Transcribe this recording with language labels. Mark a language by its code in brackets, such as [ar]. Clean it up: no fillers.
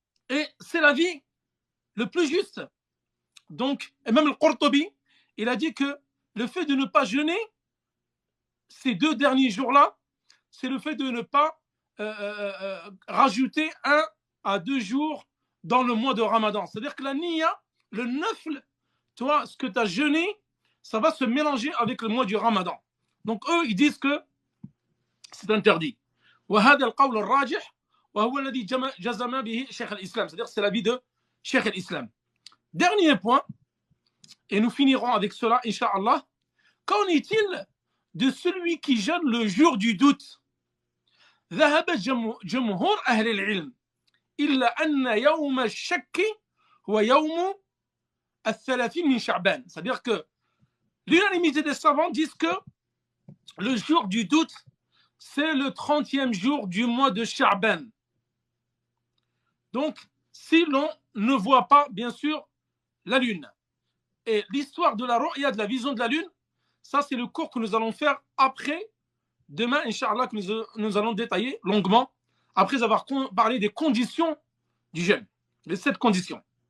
[fr] Et c'est l'avis le plus juste. Donc, et même le Qurtubi, il a dit que le fait de ne pas jeûner ces 2 derniers jours-là, c'est le fait de ne pas rajouter 1 à 2 jours dans le mois de Ramadan. C'est-à-dire que la niya, le nafl, toi, ce que tu as jeûné, ça va se mélanger avec le mois du Ramadan. Donc eux, ils disent que c'est interdit. [ar] وهذا القول الراجح وهو الذي جزم به شيخ الإسلام. [fr] C'est-à-dire que c'est l'avis de Cheikh al-Islam. Dernier point, et nous finirons avec cela, Inch'Allah. Qu'en est-il de celui qui jeûne le jour du doute? [ar] ذهب جمهور أهل العلم إلا أن يوم الشك هو يوم الثلاثين من شعبان. [fr] C'est-à-dire que l'unanimité des savants disent que le jour du doute, c'est le 30e jour du mois de Sha'ban. Donc, si l'on ne voit pas, bien sûr, la lune. Et l'histoire de la ru'ya, de la vision de la lune, ça, c'est le cours que nous allons faire après, demain, Inch'Allah, que nous allons détailler longuement, après avoir parlé des conditions du jeûne, les 7 conditions.